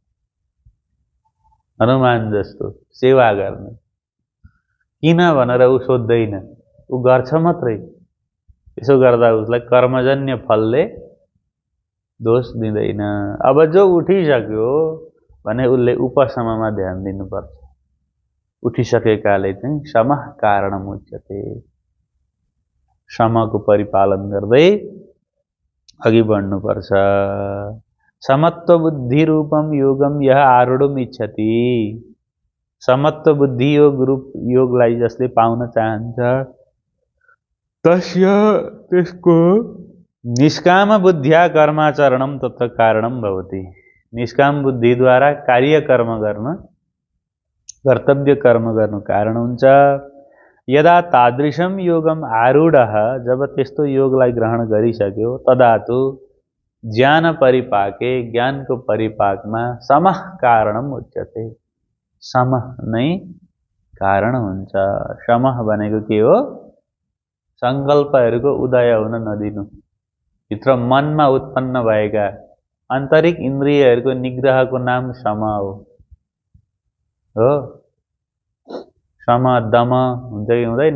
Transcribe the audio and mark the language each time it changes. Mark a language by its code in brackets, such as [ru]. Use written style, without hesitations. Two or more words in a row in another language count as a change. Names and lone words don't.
[ne] हनुमान जस्तो सेवा गर्ने, किन भनेर ऊ सोध्दैन, ऊ गर्छ मात्रै। त्यसो गर्दा उसलाई कर्मजन्य फलले दोष दिँदैन। अब जो उठिसक्यो भने उसले उपशममा ध्यान दिनुपर्छ। उठिसकेकाले चाहिँ [sa] समः कारणम उच्यते। [ne] समको परिपालन गर्दै अघि बढ्नुपर्छ। [sa] समत्व बुद्धि रूपम योगम यह आरूढम इच्छति। [ne] समत्व बुद्धि योग रूप योगलाई जसले पाउन चाहन्छ तस्य त्यसको [sa] निष्काम बुद्ध्या कर्माचरणम तत्र कारणम भवति। [ne] निष्काम बुद्धिद्वारा कार्य कर्म गर्न, कर्तव्य कर्म गर्नु कारण हुन्छ। [sa] यदा तादृशम योगम आरूढः, [ne] जब त्यस्तो योगलाई ग्रहण गरिसक्यो [sa] तदा तु ज्ञान परिपाके, [ne] ज्ञानको परिपाकमा [sa] समः कारणम उच्यते। [ne] समः नै कारण हुन्छ। समः भनेको के हो? सङ्कल्पहरूको उदय हुन नदिनु। भित्र मनमा उत्पन्न भएका आन्तरिक इन्द्रियहरूको निग्रहको नाम सम हो। सम दम हुन्छ कि हुँदैन?